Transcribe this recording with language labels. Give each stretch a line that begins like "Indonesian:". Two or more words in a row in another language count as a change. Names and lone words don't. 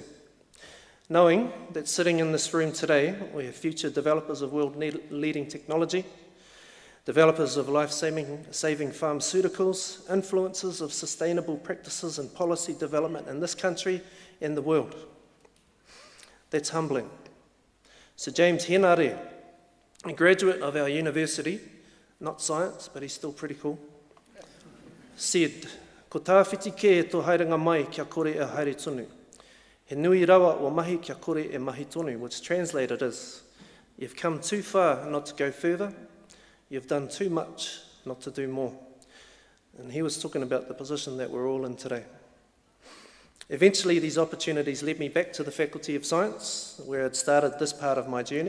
English: Knowing that sitting in this room today, we have future developers of world-leading technology, developers of life-saving pharmaceuticals, influencers of sustainable practices and policy development in this country and the world. That's humbling. Sir James Henare, a graduate of our university, not science, but he's still pretty cool, said,
Māori: "Ko tāwhiti ke tō haerenga mai kia kore e haere tonu. He nui rawa o mahi kia kore e mahi tonu,"
English: which translated is, "You've come too far not to go further. You've done too much not to do more." And he was talking about the position that we're all in today. Eventually, these opportunities led me back to the Faculty of Science, where I'd started this part of my journey.